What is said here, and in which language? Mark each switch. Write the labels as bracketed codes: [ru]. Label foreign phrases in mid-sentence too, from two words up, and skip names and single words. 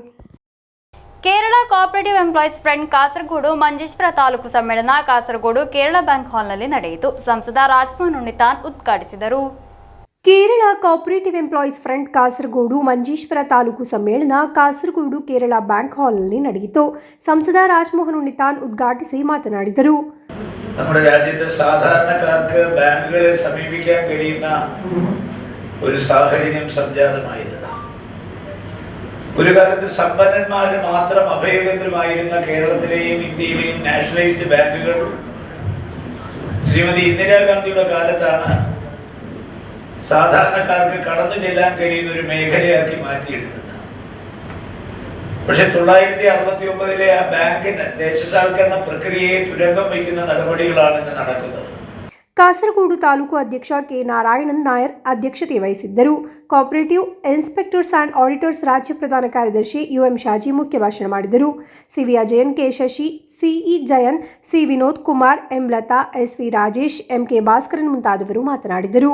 [kn] ಕೇರಳ ಕೋಆಪರೇಟಿವ್ ಎಂಪ್ಲಾಯೀಸ್ ಫ್ರಂಟ್ ಕಾಸರಗೋಡು ಮಂಜೇಶ್ವರ ತಾಲೂಕು ಸಮ್ಮೇಳನ ಕಾಸರಗೋಡು ಕೇರಳ ಬ್ಯಾಂಕ್ ಹಾಲ್ನಲ್ಲಿ ನಡೆಯಿತು. ಸಂಸದ ರಾಜಮೋಹನ್ ಉಣ್ಣಿತಾನ್ ಉದ್ಘಾಟಿಸಿದರು. ಕೇರಳ ಕೋಆಪರೇಟಿವ್ ಎಂಪ್ಲಾಯೀಸ್ ಫ್ರಂಟ್ ಕಾಸರಗೋಡು ಮಂಜೇಶ್ವರ ತಾಲೂಕು ಸಮ್ಮೇಳನ ಕಾಸರಗೋಡು ಕೇರಳ ಬ್ಯಾಂಕ್ ಹಾಲ್ನಲ್ಲಿ ನಡೆಯಿತು. ಸಂಸದ ರಾಜಮೋಹನ್ ಉಣ್ಣಿತಾನ್ ಉದ್ಘಾಟಿಸಿ ಮಾತನಾಡಿದರು. [ml] നമ്മുടെ രാജ്യത്തെ സാധാരണക്കാർക്ക് ബാങ്കുകളെ സമീപിക്കാൻ കഴിയുന്ന ഒരു സാഹചര്യം സംജാതമായിരുന്നു. ഒരു കാലത്ത് സമ്പന്നന്മാരിൽ മാത്രം അഭയകേന്ദ്രമായിരുന്ന കേരളത്തിലെയും ഇന്ത്യയിലെയും നാഷണലൈസ്ഡ് ബാങ്കുകൾ ശ്രീമതി ഇന്ദിരാഗാന്ധിയുടെ കാലത്താണ് സാധാരണക്കാർക്ക് കടന്നു ചെല്ലാൻ കഴിയുന്ന ഒരു മേഖലയാക്കി മാറ്റിയെടുത്തത്. പക്ഷെ 1969 ആ ബാങ്കിന് ദേശസാൽക്കരണ പ്രക്രിയയെ തുരങ്കം വയ്ക്കുന്ന നടപടികളാണ് ഇന്ന് നടക്കുന്നത്. [kn] ಕಾಸರಗೋಡು ತಾಲೂಕು ಅಧ್ಯಕ್ಷ ಕೆ ನಾರಾಯಣನ್ ನಾಯರ್ ಅಧ್ಯಕ್ಷತೆ ವಹಿಸಿದ್ದರು. ಕೋಆಪರೇಟಿವ್ ಇನ್ಸ್ಪೆಕ್ಟರ್ಸ್ ಆ್ಯಂಡ್ ಆಡಿಟರ್ಸ್ ರಾಜ್ಯ ಪ್ರಧಾನ ಕಾರ್ಯದರ್ಶಿ ಯುಎಂ ಶಾಜಿ ಮುಖ್ಯ ಭಾಷಣ ಮಾಡಿದರು. ಸಿವಿ ಅಜಯನ್, ಕೆ ಶಶಿ, ಸಿಇ ಜಯನ್, ಸಿ ವಿನೋದ್ ಕುಮಾರ್, ಎಂ ಲತಾ, ಎಸ್ ವಿ ರಾಜೇಶ್, ಎಂ ಕೆ ಭಾಸ್ಕರನ್ ಮುಂತಾದವರು ಮಾತನಾಡಿದರು.